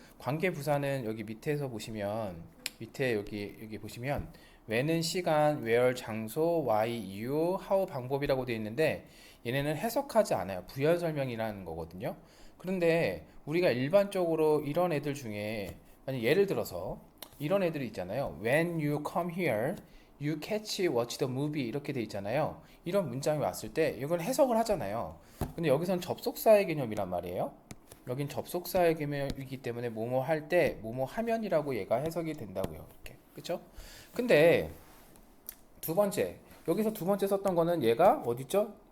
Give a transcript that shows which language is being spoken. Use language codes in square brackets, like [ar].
[ko] 관계부사는 여기 밑에서 보시면 밑에 여기 보시면 when은 시간, where 장소, why 이유, how 방법이라고 되어 있는데 얘네는 해석하지 않아요. 부연 설명이라는 거거든요. 그런데 우리가 일반적으로 이런 애들 중에 만약 예를 들어서 이런 애들이 있잖아요. [en] When you come here, you catch watch the movie 이렇게 돼 있잖아요. [ko] 이런 문장이 왔을 때 이건 해석을 하잖아요. 근데 여기선 접속사의 개념이란 말이에요. 여긴 접속사의 개념이기 때문에 뭐뭐 할 때 뭐뭐 하면이라고 얘가 해석이 된다고요. 이렇게. 그쵸? 근데 두 번째 여기서 두 번째 썼던 거는 얘가 어디죠?